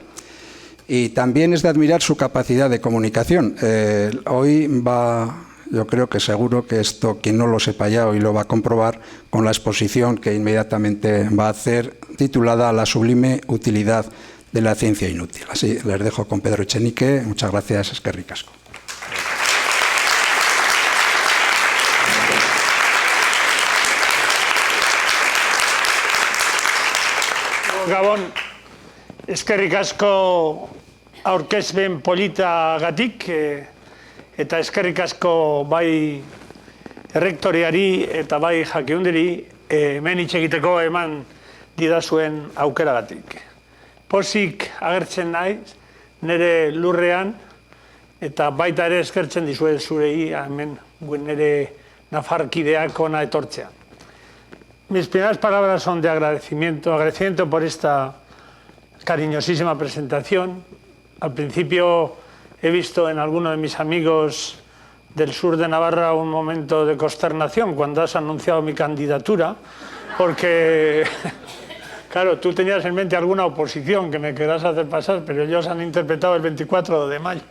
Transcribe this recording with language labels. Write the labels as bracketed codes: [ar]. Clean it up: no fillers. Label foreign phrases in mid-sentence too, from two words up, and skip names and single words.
[es] Y también es de admirar su capacidad de comunicación. Yo creo que seguro que esto, quien no lo sepa ya, hoy lo va a comprobar con la exposición que inmediatamente va a hacer, titulada La sublime utilidad de la ciencia inútil. Así les dejo con Pedro Echenique. Muchas gracias, [eu] eskerrik asko. Gabon, eskerrik asko aurkezpen politagatik, eta eskerrik asko bai errektoreari eta bai jakiundiri hemen hitz egiteko eman didazuen aukeragatik. Pozik agertzen naiz nire lurrean eta baita ere eskertzen dizuet zurei hemen nire nafarkideak ona etortzea. [es] Mis primeras palabras son de agradecimiento por esta cariñosísima presentación. Al principio he visto en alguno de mis amigos del sur de Navarra un momento de consternación cuando has anunciado mi candidatura, porque, claro, tú tenías en mente alguna oposición que me querrás hacer pasar, pero ellos han interpretado el 24 de mayo.